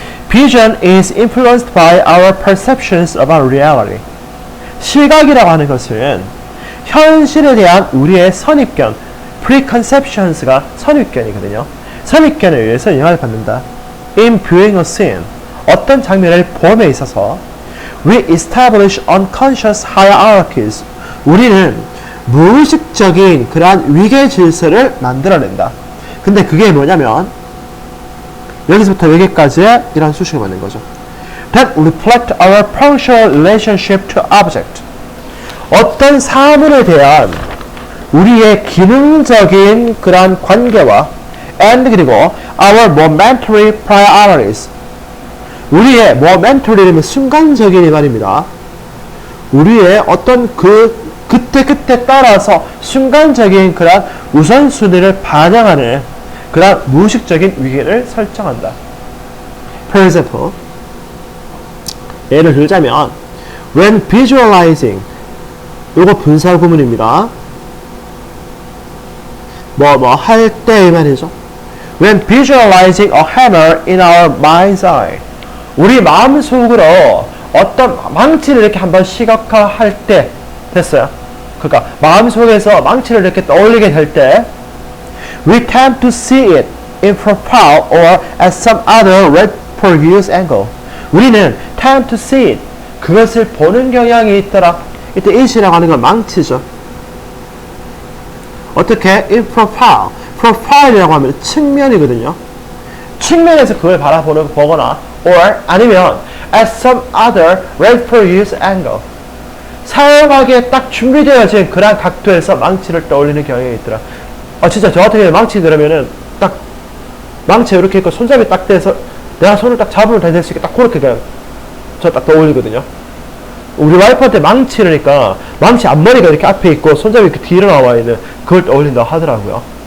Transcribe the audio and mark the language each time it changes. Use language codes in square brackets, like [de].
[en] Vision is influenced by our perceptions about reality. [ko] 시각이라고 하는 것은 현실에 대한 우리의 선입견, preconceptions가 선입견이거든요. 선입견에 의해서 영향을 받는다. [en] In viewing a scene, [ko] 어떤 장면을 봄에 있어서 [en] we establish unconscious hierarchies. [ko] 우리는 무의식적인 그러한 위계 질서를 만들어낸다. 근데 그게 뭐냐면 여기서부터 여기까지의 이런 수식을 만든 거죠. [en] That reflect our functional relationship to object. [ko] 어떤 사물에 대한 우리의 기능적인 그러한 관계와 and 그리고 [en] our momentary priorities. [ko] 우리의 momentary는 순간적인 이 말입니다. 우리의 어떤 그때 따라서 순간적인 그런 우선순위를 반영하는 그런 무의식적인 위계를 설정한다. [en] For example, [ko] 예를 들자면 [en] when visualizing, [ko] 요거 분사 구문입니다. 뭐 할 때 이 말이죠. [en] When visualizing a hammer in our mind's eye, [ko] 우리 마음속으로 어떤 망치를 이렇게 한번 시각화할 때 됐어요. 그러니까 마음속에서 망치를 이렇게 떠올리게 될 때 [en] we tend to see it in profile or at some other reproduced angle. [ko] 우리는 [en] tend to see it, [ko] 그것을 보는 경향이 있더라. 이때 it이라고 하는 건 망치죠. 어떻게? [en] in profile. [ko] profile이라고 하면 측면이거든요. 측면에서 그걸 보거나 [en] or [ko] 아니면 [en] at some other reproduced angle. [ko] 사용하기에 딱 준비되어진 그런 각도에서 망치를 떠올리는 경향이 있더라. 진짜 저 같은 경우에 망치 그러면은 딱 망치 이렇게 있고 손잡이 딱 대서 내가 손을 딱 잡으면 될 수 있게 딱 그렇게 그냥 저 딱 떠올리거든요. 우리 와이프한테 망치라니까 망치 앞머리가 이렇게 앞에 있고 손잡이 이렇게 뒤로 나와 있는 그걸 떠올린다고 하더라고요.